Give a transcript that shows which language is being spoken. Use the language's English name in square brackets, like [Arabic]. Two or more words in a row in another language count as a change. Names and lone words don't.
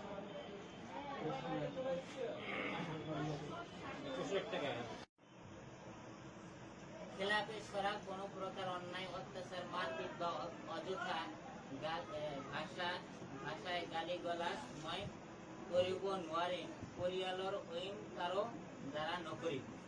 [Assamese] খেলাপি সরা কোনো প্রকার অন্যায় অত্যাচার মারপিট বা অযথা ভাষায় গালিগালাজ মই কৰিব নোৱাৰে পৰিয়ালৰ অইন কাৰো দ্বাৰা নকৰিব।